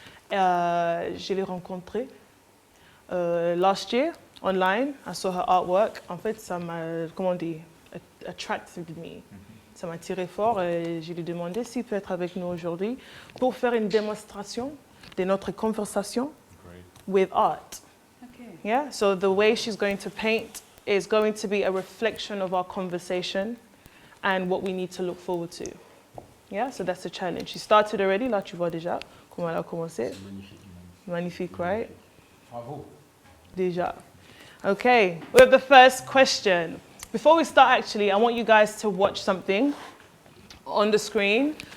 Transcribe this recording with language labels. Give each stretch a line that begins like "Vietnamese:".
French: Je l'ai rencontrée
English: last year online. I saw her artwork.
French: En fait, ça m'a, comment on dit,
English: attracted me.
French: Ça m'a tiré fort et je lui ai demandé s'il peut être avec nous aujourd'hui pour faire une démonstration de notre conversation
English: with art. Okay. Yeah, so the way she's going to paint is going to be a reflection of our conversation and what we need to look forward to. Yeah, so that's the challenge. She started already,
French: là tu vois déjà comment elle a commencé. Magnifique,
English: right?
French: Bravo. Déjà.
English: Okay, we have the first question. Before we start, actually, I want you guys to watch something on the screen.